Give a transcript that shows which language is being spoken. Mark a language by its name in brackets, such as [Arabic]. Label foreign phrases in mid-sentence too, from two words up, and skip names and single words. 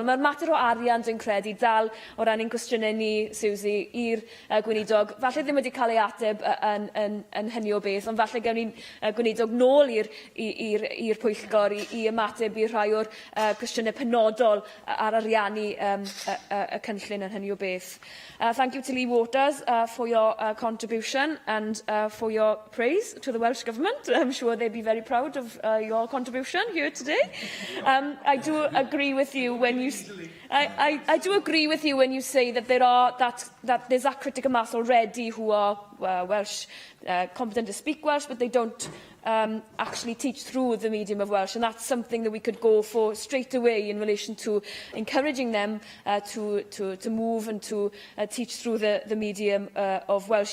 [Welsh] Mae'r mater o arian, dwi'n credu, dal o ran ein cwestiynau ni, Susie, i'r gweinidog. Falle ddim wedi cael ei ateb yn hynny o beth, ond falle gawn ni'n gweinidog nôl i'r pwyllgor i ymateb i rhai o'r cwestiynau penodol ar ariannu y cynllun yn hynny o beth. [English] Thank you to Lee Waters for your contribution and for your praise to the Welsh Government. I'm sure they'd be very proud of your contribution here today. I do agree with you when you I do agree with you when you say that there's that critical mass already who are Welsh, competent to speak Welsh, but they don't actually teach through the medium of Welsh, and that's something that we could go for straight away in relation to encouraging them to move and to teach through the medium of Welsh.